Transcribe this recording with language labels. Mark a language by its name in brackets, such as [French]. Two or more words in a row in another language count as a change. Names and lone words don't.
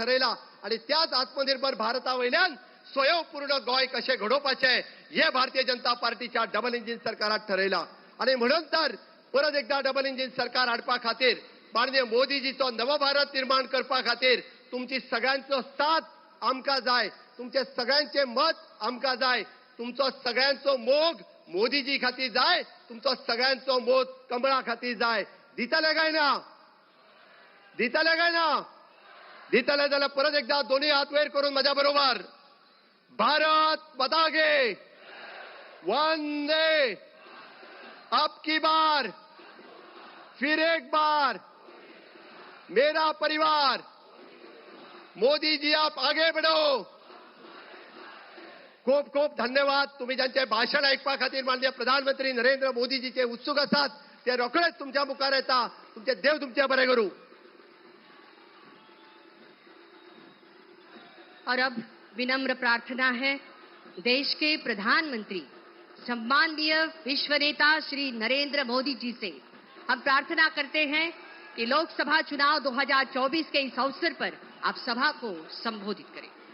[Konkani] ठरयला आणि त्याच आत्मनिर्भर भारता वयल्यान स्वयंपूर्ण गोंय कशें घडोवपाचें हे भारतीय जनता पार्टीच्या डबल इंजिन सरकारान ठरयला आणि म्हणून तर परत एकदा डबल इंजिन सरकार हाडपा खातीर माननीय मोदीजीचो नव भारत निर्माण करपा खातीर तुमची सगळ्यांचो साथ आमकां जाय तुमचे सगळ्यांचे मत आमकां जाय तुमचो सगळ्यांचो मोग मोदीजी खातीर जाय तुमचो सगळ्यांचो मोग कमळा खातीर जाय दितले काय ना दितले काय ना दितले जाल्यार परत एकदा दोन्ही हात वयर करून माझ्या बरोबर भारत माता गे वंदे [Hindi] अब की बार फिर एक बार मेरा परिवार मोदी जी आप आगे बढ़ो [Konkani] खूप खूप धन्यवाद तुम्ही ज्यांचे भाषण ऐकपा खातीर माननीय प्रधानमंत्री नरेंद्र मोदीजीचे उत्सुक आसात ते रोखडेच तुमच्या मुखार येता तुमचे देव तुमचे बरे करू [Hindi] और अब विनम्र प्रार्थना है देश के प्रधानमंत्री सम्माननीय विश्व नेता श्री नरेंद्र मोदी जी से हम प्रार्थना करते हैं कि लोकसभा चुनाव 2024 के इस अवसर पर आप सभा को संबोधित करें।